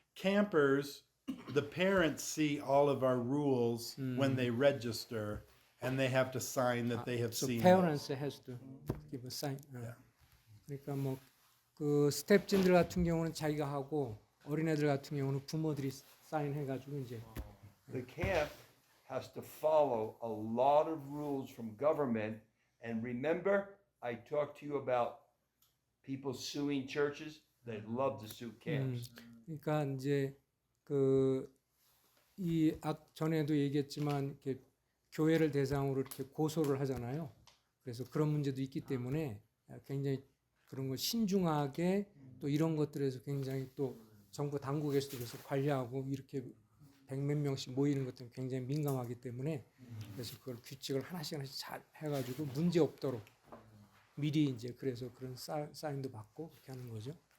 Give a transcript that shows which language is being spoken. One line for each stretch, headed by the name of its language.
English: Campers, the parents see all of our rules when they register, and they have to sign that they have So seen parents those. has to give a sign.
Korean: 그러니까 뭐 그 스텝진들 같은 경우는 자기가 하고 어린애들 같은 경우는 부모들이 사인해가지고 이제
English: The camp has to follow a lot of rules from government. And remember, I talked to you about people suing churches. They love to sue camps.
Korean: 그러니까 이제 그 이 전에도 얘기했지만 이렇게 교회를 대상으로 이렇게 고소를 하잖아요. 그래서 그런 문제도 있기 때문에 굉장히 그런 거 신중하게 또 이런 것들에서 굉장히 또 정부 당국에서도 그래서 관리하고 이렇게 100몇 명씩 모이는 것들은 굉장히 민감하기 때문에 그래서 그걸 규칙을 하나씩 잘 해가지고 문제 없도록 미리 이제 그래서 그런 사인도 받고 그렇게 하는 거죠.